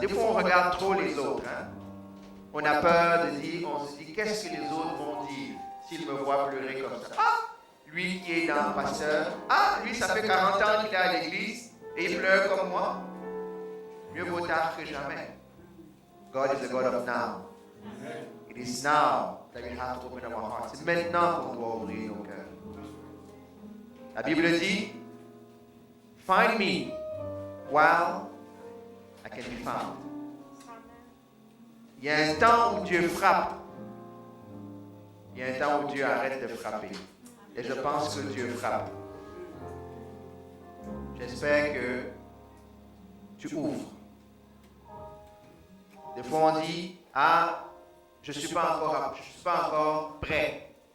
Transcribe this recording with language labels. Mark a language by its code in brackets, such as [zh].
[fr] Des fois, on regarde trop les autres. On a peur de dire, on se dit, qu'est-ce que les autres vont dire s'ils me voient pleurer comme ça? Ah, lui qui est dans le pasteur, ah, lui, ça fait 40 ans qu'il est à l'église et il pleure comme moi. Mieux vaut tard que jamais. [en] God is a God of now. It is now that we have to open our hearts. [fr] C'est maintenant qu'on doit ouvrir nos cœurs. La Bible dit, [en] find me while I can be found. [fr] Il y a un temps où Dieu frappe. Il y a un temps où Dieu arrête de frapper. Et je pense que Dieu frappe. J'espère que tu ouvres. Des fois on dit, ah, je ne suis pas encore prêt.